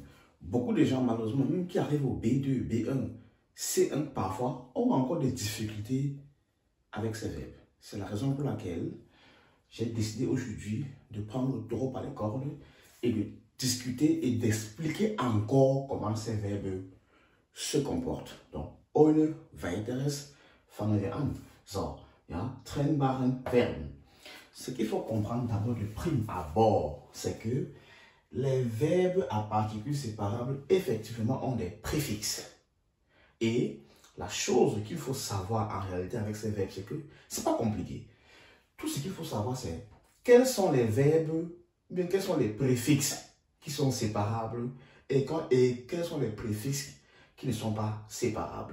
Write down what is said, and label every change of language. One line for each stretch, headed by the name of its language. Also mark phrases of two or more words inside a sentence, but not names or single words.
French: Beaucoup de gens malheureusement même qui arrivent au B2, B1, C1 parfois ont encore des difficultés avec ces verbes. C'est la raison pour laquelle j'ai décidé aujourd'hui de prendre le taureau par les cordes et de discuter et d'expliquer encore comment ces verbes se comportent. Donc,
German: ohne weiteres fangen wir an. So, ja, trennbaren Verben.
French: Ce qu'il faut comprendre d'abord de prime abord, c'est que les verbes à particules séparables, effectivement, ont des préfixes. Et la chose qu'il faut savoir en réalité avec ces verbes, c'est que c'est pas compliqué. Tout ce qu'il faut savoir, c'est quels sont les verbes, bien quels sont les préfixes qui sont séparables et quels sont les préfixes qui ne sont pas séparables.